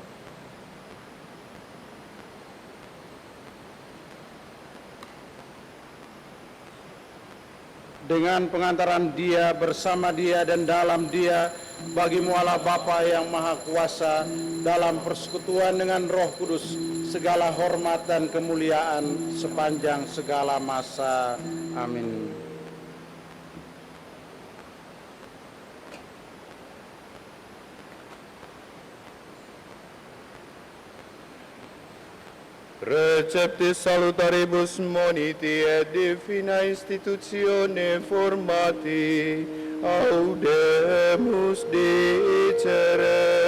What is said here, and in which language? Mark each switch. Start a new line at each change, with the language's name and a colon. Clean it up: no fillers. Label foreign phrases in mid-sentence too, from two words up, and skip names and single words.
Indonesian: Dengan pengantaran Dia, bersama Dia, dan dalam Dia, bagimu Allah Bapa yang Maha Kuasa, dalam persekutuan dengan Roh Kudus, segala hormat dan kemuliaan sepanjang segala masa. Amin.
Latin: Receptis salutaribus moniti et divina institutione formati, audemus dicere.